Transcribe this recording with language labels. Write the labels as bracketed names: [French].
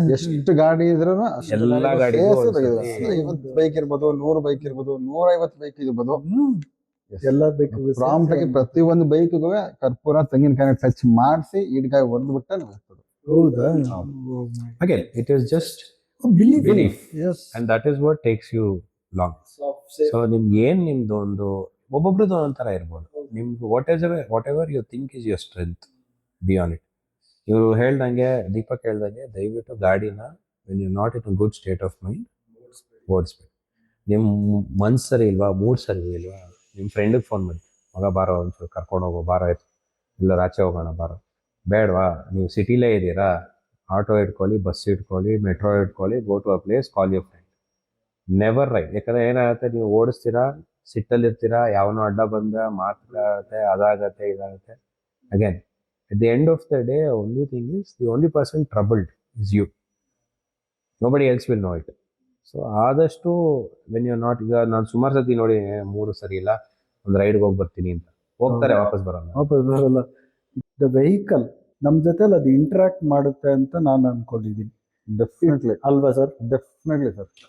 [Kannada] ಎಷ್ಟು ಗಾಡಿ ಇದ್ರೂ ಎಲ್ಲ ಗಾಡಿಗೂ ಒಂದ್ಸತಿ 50 ಬೈಕ್ ಇರ್ಬೋದು, 100 ಬೈಕ್ ಇರ್ಬೋದು, 150 ಬೈಕ್ ಇರ್ಬೋದು. ಎಲ್ಲ ಬೇಕು ಪ್ರಾಂಪ್ಟ್ ಆಗಿ ಪ್ರತಿಯೊಂದು ಬೈಕ್ಗೂ ಕರ್ಪೂರ ತೆಂಗಿನಕಾಯಿ ಟಚ್ ಮಾಡಿಸಿ ಈಡ್ಕಾಯಿ ಹೊಡೆದ್ಬಿಟ್ಟೆ ನಾವು ಹೋಗ್ತದೆ. ಹೌದಾ? [English] Again, it is just belief. Yes. and that is what takes you long. [Kannada] So ನಿಮ್ಗೆ ಏನ್ ನಿಮ್ದು ಒಂದು ಒಬ್ಬೊಬ್ರದ್ದು ಒಂಥರ ಇರ್ಬೋದು. ನಿಮ್ಗೆ [English] Whatever you think is your strength, be on it. [Kannada] ಇವರು ಹೇಳ್ದಂಗೆ, ದೀಪಕ್ ಹೇಳ್ದಂಗೆ, ದಯವಿಟ್ಟು ಗಾಡಿನ [English] when you not in a good state of mind [Kannada] ಓಡಿಸ್ಬೇಕು. ನಿಮ್ಮ ಮನ್ಸು ಸರಿ ಇಲ್ವಾ, ಮೂಡ್ ಸರಿ ಇಲ್ವಾ, ನಿಮ್ಮ ಫ್ರೆಂಡಿಗೆ ಫೋನ್ ಮಾಡಿ, ಮಗ ಬಾರೋ ಒಂಚೂರು ಕರ್ಕೊಂಡು ಹೋಗೋ, ಬಾರೋ ಇಲ್ಲ ಆಚೆ ಹೋಗೋಣ ಬಾರೋ. ಬೇಡವಾ, ನೀವು ಸಿಟಿಲೇ ಇದ್ದೀರಾ, ಆಟೋ ಇಟ್ಕೊಳ್ಳಿ, ಬಸ್ ಇಟ್ಕೊಳ್ಳಿ, ಮೆಟ್ರೋ ಇಟ್ಕೊಳ್ಳಿ, [English] Go to a place, call your friend. Never ride. [Kannada] ಯಾಕಂದ್ರೆ ಏನಾಗುತ್ತೆ, ನೀವು ಓಡಿಸ್ತೀರಾ, ಸಿಟ್ಟಲ್ಲಿರ್ತೀರಾ, ಯಾವನೋ ಅಡ್ಡ ಬಂದ ಮಾತಾಗುತ್ತೆ, ಅದಾಗತ್ತೆ, ಇದಾಗುತ್ತೆ. [English] Again at the end of the day, only thing is, the only person troubled is you. Nobody else will know it. [Kannada] So ಆದಷ್ಟು [English] when you not, [Kannada] ಈಗ ನಾನು ಸುಮಾರು ಸತಿ ನೋಡಿ, 3 ಸರಿ ಇಲ್ಲ ಒಂದು ರೈಡ್ಗೆ ಹೋಗಿ ಬರ್ತೀನಿ ಅಂತ ಹೋಗ್ತಾರೆ, ವಾಪಸ್ ಬರಲ್ಲ. ದ ವೆಹಿಕಲ್ ನಮ್ ಜೊತೆ ಅದು ಇಂಟ್ರಾಕ್ಟ್ ಮಾಡುತ್ತೆ ಅಂತ ನಾನು ಅನ್ಕೊಂಡಿದ್ದೀನಿ. [English] definitely [Kannada] ಅಲ್ವಾ ಸರ್? [English] Definitely sir.